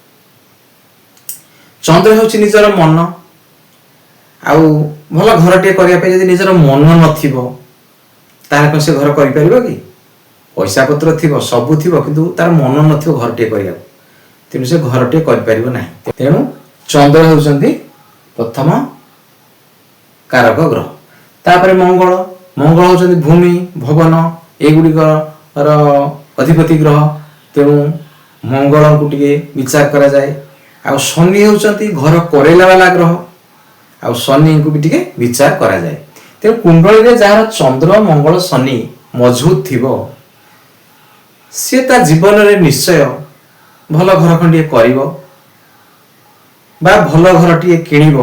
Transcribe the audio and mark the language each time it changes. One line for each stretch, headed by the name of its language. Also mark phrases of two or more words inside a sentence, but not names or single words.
Odia: ଚନ୍ଦ୍ର ହେଉଛି ନିଜର ମନ ଆଉ ଭଲ ଘର ଟେ କରିବା ପାଇଁ ଯଦି ନିଜର ମନ ନଥିବ ତାର କୁ ସେ ଘର କରି ପାରିବ କି ପଇସା ପତ୍ର ଥିବ ସବୁ ଥିବ କିନ୍ତୁ ତାର ମନ ନଥିବ ଘର ଟେ କରିବା ତେଣୁ ସେ ଘର ଟେ କରି ପାରିବ ନାହିଁ। ତେଣୁ ଚନ୍ଦ୍ର ହେଉଛନ୍ତି ପ୍ରଥମ କାରକ ଗ୍ରହ। ତାପର ମଙ୍ଗଳ ମଙ୍ଗଳ ହେଉଛନ୍ତି ଭୂମି ଭବନ ଏଗୁଡ଼ିକର ଅଧିପତି ଗ୍ରହ। ତେଣୁ ମଙ୍ଗଳ କୁ ଟିକେ ବିଚାର କରା ଯାଏ। ଆ ଶନି ହେଉଛନ୍ତି ଘର କରେଇବା ବାଲା ଗ୍ରହ ଆ ଶନି କୁ ବି ଟିକେ ବିଚାର କରା ଯାଏ। ତେଣୁ କୁଣ୍ଡଳୀ ରେ ଯାର ଚନ୍ଦ୍ର ମଙ୍ଗଳ ଶନି ମଜବୁତ ଥିବ ସେ ତା ଜୀବନ ରେ ନିଶ୍ଚୟ ଭଲ ଘର ଖଣ୍ଡିଏ କରିବ ବା ଭଲ ଘର ଟିଏ କିଣିବ।